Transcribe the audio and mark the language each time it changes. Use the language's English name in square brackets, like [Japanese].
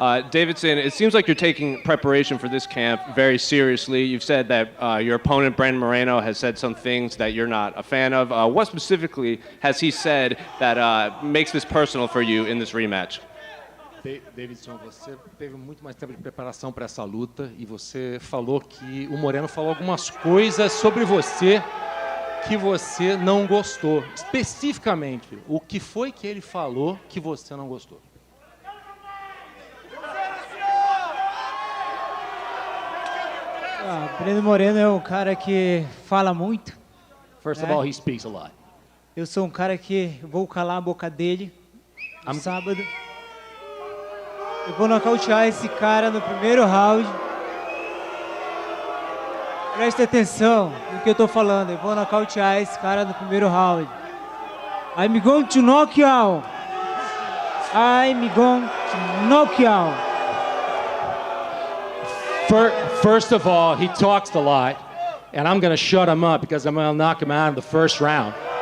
[English] Deiveson, it seems like you're taking preparation for this camp very seriously. You've said that your opponent, Brandon Moreno, has said some things that you're not a fan of. What specifically has he said that makes this personal for you in this rematch? [Portuguese] Deiveson, você teve muito mais tempo de preparação para essa luta e você falou que o Moreno falou algumas coisas sobre você que você não gostou. Especificamente, o que foi que ele falou que você não gostou? Brandon Moreno é um cara que fala muito. [English] First of all, he speaks a lot. [Portuguese] Eu sou um cara que vou calar a boca dele no sábado. Eu vou nocautear esse cara no primeiro round. Preste atenção no que eu tô falando. Eu vou nocautear esse cara no primeiro round. [English] I'm going to knock you out. I'm going to knock you out. First of all, he talks a lot, and I'm going to shut him up because I'm going to knock him out in the first round.